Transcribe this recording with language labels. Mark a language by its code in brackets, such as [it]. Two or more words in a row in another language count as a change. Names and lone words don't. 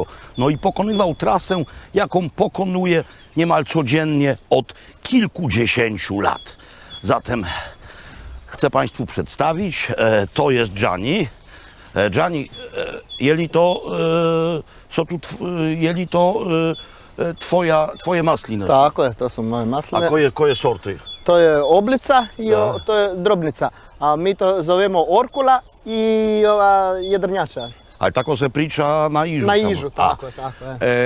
[pl] No i pokonywał trasę, jaką pokonuje niemal codziennie od kilkudziesięciu lat. Zatem chcę Państwu przedstawić, to jest Gianni. [hr] Gianni, jeli to, co tu, jeli to tvoje masline? Tako je, to su moje masline. A koje sorty? To je oblica i Da. to je drobnica. A mi to zovemo orkula i ova jedrnjača. Ale tako se priča na Ižu. Na samo. Ižu, tako je.